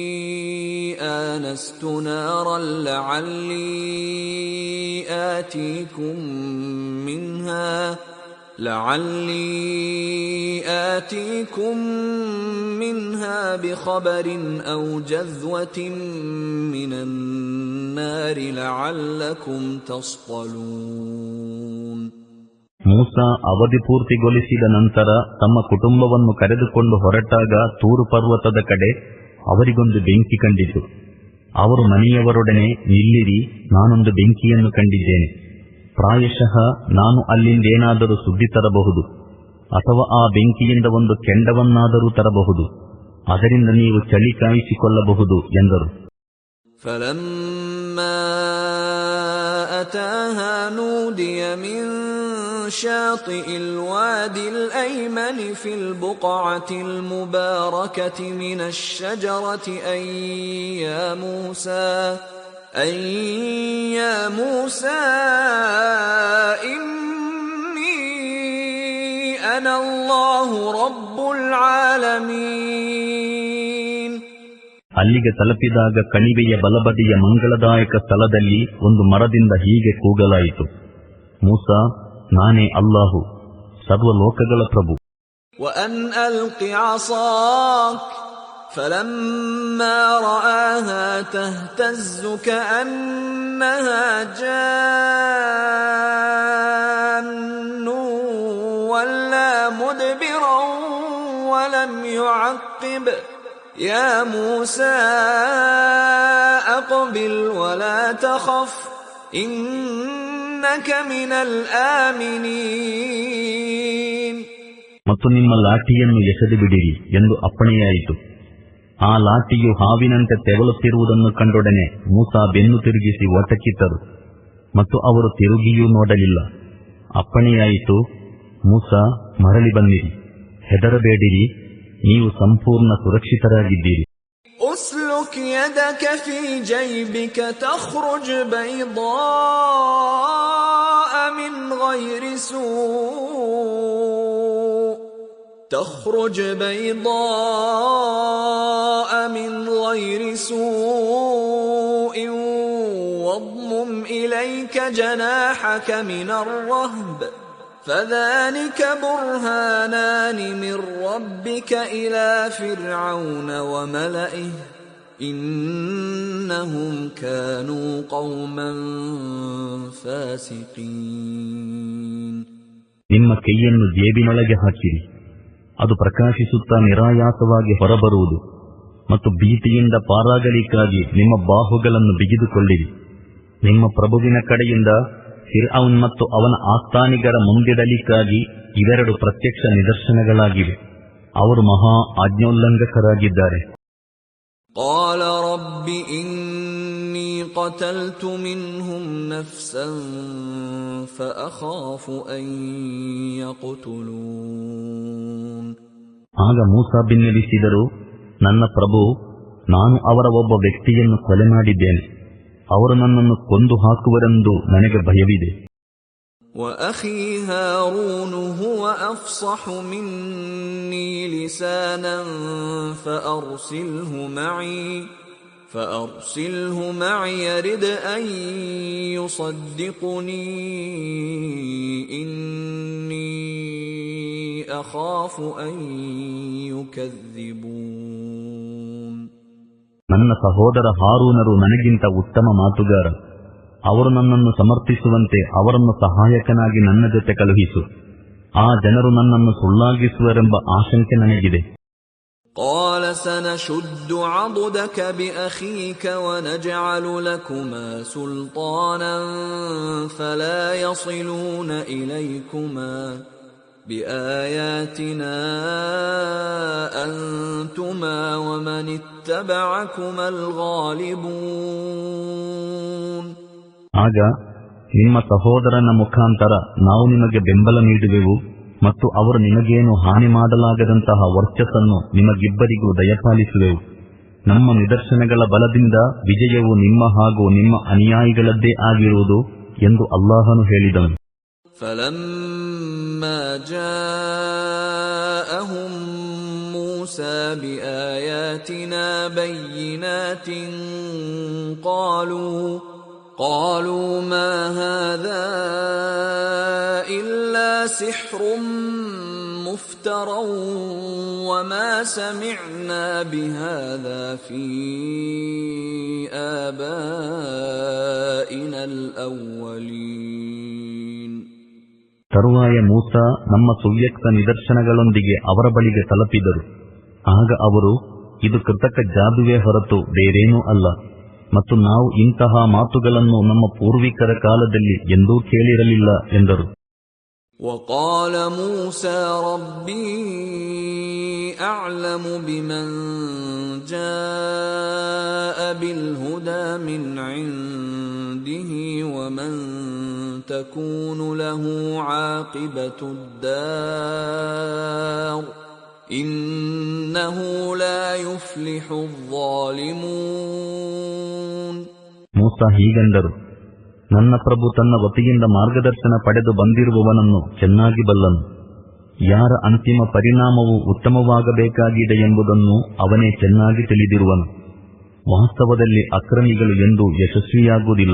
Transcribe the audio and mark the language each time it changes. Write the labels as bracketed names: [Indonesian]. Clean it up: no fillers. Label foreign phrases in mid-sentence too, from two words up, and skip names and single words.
[Arabic] آنست نارا لعلي آتيكم منها بخبر أو جذوة من النار لعلكم تصطلون. [Kannada] ಮೂಸಾ ಅವಧಿ ಪೂರ್ತಿಗೊಳಿಸಿದ ನಂತರ ತಮ್ಮ ಕುಟುಂಬವನ್ನು ಕರೆದುಕೊಂಡು ಹೊರಟಾಗ ತೂರು ಪರ್ವತದ ಕಡೆ ಅವರಿಗೊಂದು ಬೆಂಕಿ ಕಂಡಿತು. ಅವರು ಮನೆಯವರೊಡನೆ, ನಿಲ್ಲಿರಿ, ನಾನೊಂದು ಬೆಂಕಿಯನ್ನು ಕಂಡಿದ್ದೇನೆ. ಪ್ರಾಯಶಃ ನಾನು ಅಲ್ಲಿಂದೇನಾದರೂ ಸುದ್ದಿ ತರಬಹುದು ಅಥವಾ ಆ ಬೆಂಕಿಯಿಂದ ಒಂದು ಕೆಂಡವನ್ನಾದರೂ ತರಬಹುದು. ಅದರಿಂದ ನೀವು ಚಳಿ ಕಾಯಿಸಿಕೊಳ್ಳಬಹುದು ಎಂದರು. [Arabic] فلما أتاها نودي من شاطئ الوادي الأيمن في البقعة المباركة من الشجرة أن يا موسى إني أنا الله رب العالمين. [Kannada] ಅಲ್ಲಿಗೆ ತಲುಪಿದಾಗ ಕಣಿವೆಯ ಬಲಬದಿಯ ಮಂಗಳದಾಯಕ ಸ್ಥಳದಲ್ಲಿ ಒಂದು ಮರದಿಂದ ಹೀಗೆ ಕೂಗಲಾಯಿತು, ಮೂಸಾ, ನಾನೇ ಅಲ್ಲಾಹು, ಸರ್ವಲೋಕಗಳ ಪ್ರಭು. [Arabic] وأن ألق عصاك فلما رآها تهتز كأنها جان ولا مدبرا ولم يعقب يا موسى أقبل ولا تخف إنك من الآمنين. [Kannada] ಮತ್ತು ನಿಮ್ಮ ಲಾಠಿಯನ್ನು ಎಸೆದು ಬಿಡಿರಿ ಎಂದು ಅಪ್ಪಣೆಯಾಯಿತು. ಆ ಲಾಠಿಯು ಹಾವಿನಂತೆ ತೆವಳುತ್ತಿರುವುದನ್ನು ಕಂಡೊಡನೆ ಮೂಸಾ ಬೆನ್ನು ತಿರುಗಿಸಿ ಒಟಕಿಟ್ಟರು ಮತ್ತು ಅವರು ತಿರುಗಿಯೂ ನೋಡಲಿಲ್ಲ. ಅಪ್ಪಣೆಯಾಯಿತು, ಮೂಸಾ ಮರಳಿ ಬನ್ನಿರಿ, ಹೆದರಬೇಡಿರಿ, ನೀವು ಸಂಪೂರ್ಣ ಸುರಕ್ಷಿತರಾಗಿದ್ದೀರಿ. [Arabic] أسلك يدك في جيبك تخرج بيضاء من غير سوء واضمم إليك جناحك من الرهب فذلك برهانان من ربك إلى فرعون وملئه إنهم كانوا قوما فاسقين. [Kannada] ನಿಮ್ಮ ಕೈಯನ್ನು ಜೇಬಿನೊಳಗೆ ಹಾಕಿರಿ, ಅದು ಪ್ರಕಾಶಿಸುತ್ತಾ ನಿರಾಯಾಸವಾಗಿ ಹೊರಬರುವುದು. ಮತ್ತು ಭೀತಿಯಿಂದ ಪಾರಾಗಲಿಕ್ಕಾಗಿ ನಿಮ್ಮ ಬಾಹುಗಳನ್ನು ಬಿಗಿದುಕೊಳ್ಳಿರಿ. ನಿಮ್ಮ ಪ್ರಭುವಿನ ಕಡೆಯಿಂದ ಫಿರ್ಔನ್ ಮತ್ತು ಅವನ ಆಸ್ಥಾನಿಗರ ಮುಂದಿಡಲಿಕ್ಕಾಗಿ ಇವೆರಡು ಪ್ರತ್ಯಕ್ಷ ನಿದರ್ಶನಗಳಾಗಿವೆ. ಅವರು ಮಹಾ ಆಜ್ಞೋಲ್ಲಂಘಕರಾಗಿದ್ದಾರೆ. [Arabic] قال رب إني قتلت منهم نفسا فأخاف أن يقتلون. [Kannada] ಆಗ ಮೂಸಾ ಬಿನ್ನವಿಸಿದರು, ನನ್ನ ಪ್ರಭು, ನಾನು ಅವರ ಒಬ್ಬ ವ್ಯಕ್ತಿಯನ್ನು ಕೊಲೆ ಮಾಡಿದ್ದೇನೆ, ಅವರು ನನ್ನನ್ನು ಕೊಂದು ಹಾಕುವರೆಂದು ನನಗೆ ಭಯವಿದೆ. [Arabic] وأخي هارون هو أفصح مني لسانا فأرسله معي يرد أن يصدقني إني أخاف أن يكذبون. [Kannada] ನನ್ನ ಸಹೋದರ ಹಾರೂನರು ನನಗಿಂತ ಉತ್ತಮ ಮಾತುಗಾರ, ಅವರು ನನ್ನನ್ನು ಸಮರ್ಥಿಸುವಂತೆ ಅವರನ್ನು ಸಹಾಯಕನಾಗಿ ನನ್ನ ಜೊತೆ ಕಳುಹಿಸು. ಆ ಜನರು ನನ್ನನ್ನು ಸುಳ್ಳಾಗಿಸುವರೆಂಬ ಆಶಂಕೆ ನನಗಿದೆ. [Arabic] قال سنشد عضدك بأخيك ونجعل لكما سلطانا فلا يصلون إليكما بآياتنا أنتما ومن اتبعكما الغالبون. [Kannada] ಆಗ ನಿಮ್ಮ ಸಹೋದರನ ಮುಖಾಂತರ ನಾವು ನಿಮಗೆ ಬೆಂಬಲ ನೀಡುವೆವು ಮತ್ತು ಅವರು ನಿಮಗೇನು ಹಾನಿ ಮಾಡಲಾಗದಂತಹ ವರ್ಚಸ್ಸನ್ನು ನಿಮಗಿಬ್ಬರಿಗೂ ದಯಪಾಲಿಸುವೆವು. ನಮ್ಮ ನಿದರ್ಶನಗಳ ಬಲದಿಂದ ವಿಜಯವು ನಿಮ್ಮ ಹಾಗೂ ನಿಮ್ಮ ಅನುಯಾಯಿಗಳದ್ದೇ ಆಗಿರುವುದು ಎಂದು ಅಲ್ಲಾಹನು ಹೇಳಿದನು. [Arabic] فلما جاءهم موسى بآياتنا بينات قالوا ما هذا إلا سحر مفترى وما سمعنا بهذا في آبائنا الأولين. [Kannada] ತರುವಾಯ ಮೂಸಾ ನಮ್ಮ ಸುವ್ಯಕ್ತ ನಿದರ್ಶನಗಳೊಂದಿಗೆ ಅವರ ಬಳಿಗೆ ತಲುಪಿದರು. ಆಗ ಅವರು, ಇದು ಕೃತಕ ಜಾದುವೇ ಹೊರತು ಬೇರೇನೂ ಅಲ್ಲ, ಮತ್ತು ನಾವು ಇಂತಹ ಮಾತುಗಳನ್ನು ನಮ್ಮ ಪೂರ್ವಿಕರ ಕಾಲದಲ್ಲಿ ಎಂದೂ ಕೇಳಿರಲಿಲ್ಲ ಎಂದರು. [Arabic] وقال موسى ربي أعلم بمن جاء بالهدى من عنده ومن تكون له عاقبة الدار إنه لا يفلح الظالمون. [Kannada] ಮೂಸಾ ಹೀಗೆಂದರು, ನನ್ನ ಪ್ರಭು ತನ್ನ ವತಿಯಿಂದ ಮಾರ್ಗದರ್ಶನ ಪಡೆದು ಬಂದಿರುವವನನ್ನು ಚೆನ್ನಾಗಿ ಬಲ್ಲನು. ಯಾರ ಅಂತಿಮ ಪರಿಣಾಮವು ಉತ್ತಮವಾಗಬೇಕಾಗಿದೆ ಎಂಬುದನ್ನು ಅವನೇ ಚೆನ್ನಾಗಿ ತಿಳಿದಿರುವನು. ವಾಸ್ತವದಲ್ಲಿ ಅಕ್ರಮಿಗಳು ಎಂದೂ ಯಶಸ್ವಿಯಾಗುವುದಿಲ್ಲ.